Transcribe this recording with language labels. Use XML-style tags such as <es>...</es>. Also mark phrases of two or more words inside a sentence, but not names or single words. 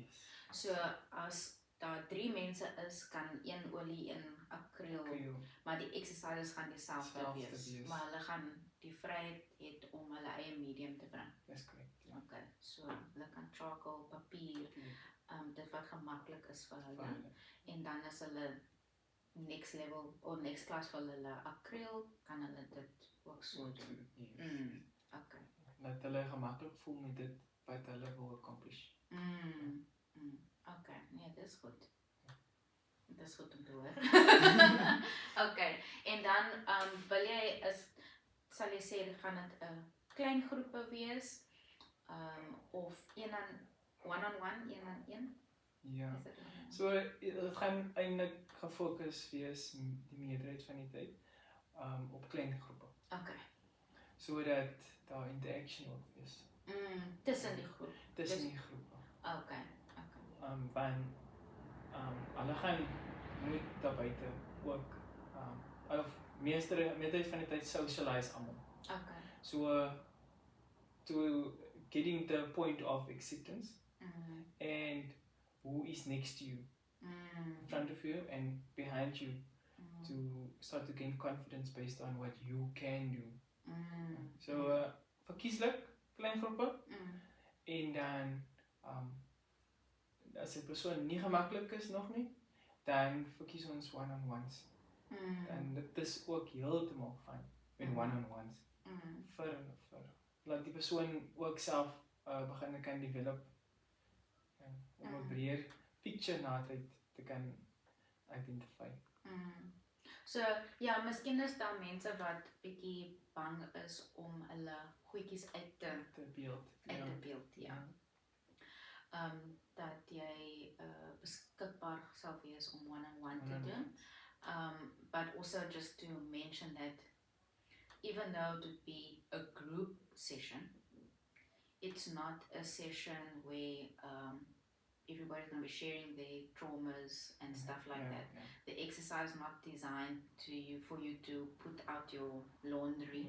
<af>So as daar 3 mense is, kan een olie, een akriel, maar die exercises gaan dieselfde wees. Maar hulle gaan die vryheid het om hulle eie medium te bring. Dis korrek. Okay, so hulle kan charcoal, papier, dit wat gemaklik is vir hulle. En dan as hulle</af> <en>next level</en> <af>of</af> <en>next class</en> <af>vir hulle akriel, kan hulle dit ook so doen. Okay. Dat hulle gemaklik voel met dit wat hulle wil accomplish. Okay, nee, dit is goed. Dit is goed om te hoor. Okay, en dan wil jy sal jy sê gaan dit 'n klein groepe wees, of one-on-one, een-aan-een? Ja. So dit gaan eintlik gefokus wees die meerderheid van die tyd op klein groepe. Okay. Sodat daar interaction ook is. Tussen die groep. Tussen die groepe. Okay. Want hulle gaan moet daar buite ook of meerderheid van die tyd socialize almal. Okay.</af> <en>So to getting the point of acceptance and who is next to you, in front of you and behind you, to start to gain confidence based on what you can do.</en> <af>So verkieslik klein groepe En dan as 'n persoon nie gemaklik is nog nie, dan verkies ons one-on-ones. En dit is ook heeltemal fyn met one-on-ones. Vir laat die persoon ook self begin kan develop om 'n breër picture na te kan identify. So ja, miskien is daar mense wat bietjie bang is om hulle goedjies uit te beeld, ja. Dat jy beskikbaar sal wees om one-on-one te doen.</af> <en>But also just to mention that even though it would be a group session, it's not a session where everybody's going to be sharing their traumas and stuff like that. The exercise is not designed for you to put out your laundry.</en>